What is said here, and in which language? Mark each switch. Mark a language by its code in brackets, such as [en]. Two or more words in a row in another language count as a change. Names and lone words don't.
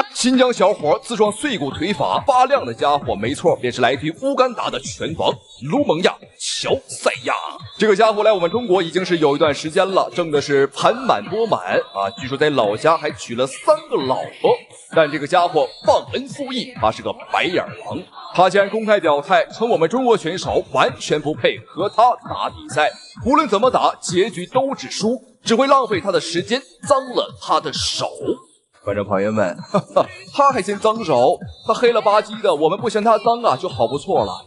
[zh] 新疆小伙自创碎骨腿法，发亮的家伙，没错，便是来自于乌干达的拳王卢蒙亚乔赛亚。这个家伙来我们中国已经是有一段时间了，挣的是盆满钵满啊！据说在老家还娶了3个老婆。但这个家伙忘恩负义，他是个白眼狼。他竟然公開表態，稱我們中國選手完全不配和他打比賽，無論怎麼打，結局都只輸，只會浪費他的時間，髒了他的手。觀眾朋友們，他還嫌髒手，他黑了吧唧的，我們不嫌他髒啊，就好不錯了。